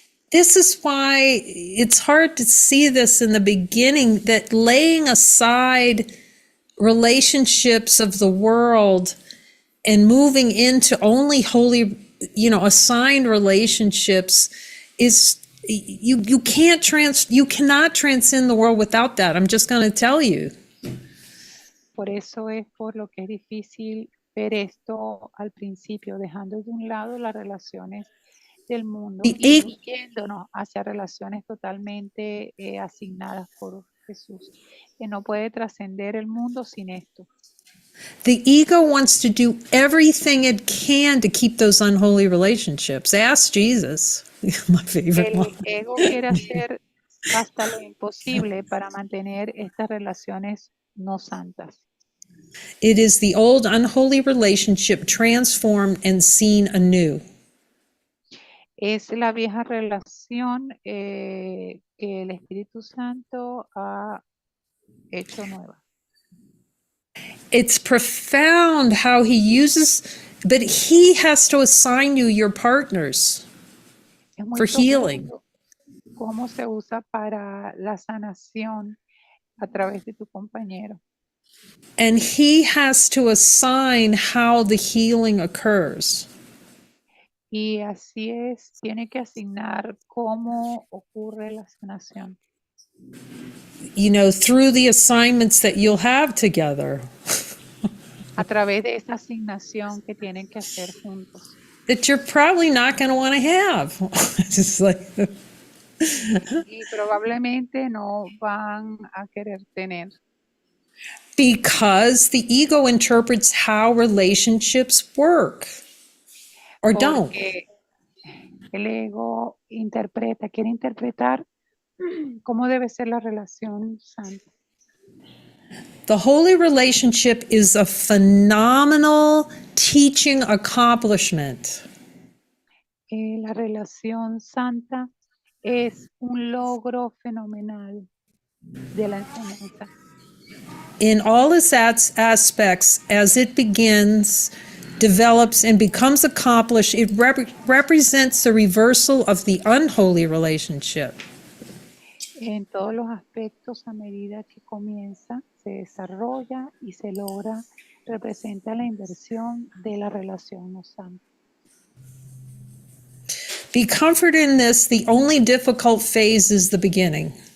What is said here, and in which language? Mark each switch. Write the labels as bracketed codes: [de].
[en] this is why it's hard to see this in the beginning, that laying aside relationships of the world and moving into only holy, assigned relationships is you cannot transcend the world without that. I'm just going to tell you. [es] Por eso es por lo que es difícil ver esto al principio, dejando de un lado las relaciones del mundo y yéndonos hacia relaciones totalmente asignadas por Jesús, que no puede trascender el mundo sin esto. [en] The ego wants to do everything it can to keep those unholy relationships. Ask Jesus, my favorite one. [es] El ego quiere hacer hasta lo imposible para mantener estas relaciones no santas. [en] It is the old unholy relationship transformed and seen anew. [es] Es la vieja relación que el Espíritu Santo ha hecho nueva. [en] It's profound how he uses, but he has to assign you your partners [es] Es muy [en] for healing. [es] profundo cómo se usa para la sanación a través de tu compañero. [en] And he has to assign how the healing occurs. [es] Y así es, tiene que asignar cómo ocurre la sanación. [en] Through the assignments that you'll have together. [es] A través de esa asignación que tienen que hacer juntos. [en] That you're probably not going to want to have. Just like, [es] Y probablemente no van a querer tener. [en] because the ego interprets how relationships work or don't. [es] Porque el ego quiere interpretar cómo debe ser la relación santa. [en] The holy relationship is a phenomenal teaching accomplishment. [es] La relación santa es un logro fenomenal de la enseñanza. [en] In all its aspects, as it begins, develops, and becomes accomplished, it represents the reversal of the unholy relationship. [es] En todos los aspectos, a medida que comienza, se desarrolla y se logra, representa la inversión de la relación no santa. [en] Be comforted in this, the only difficult phase is the beginning.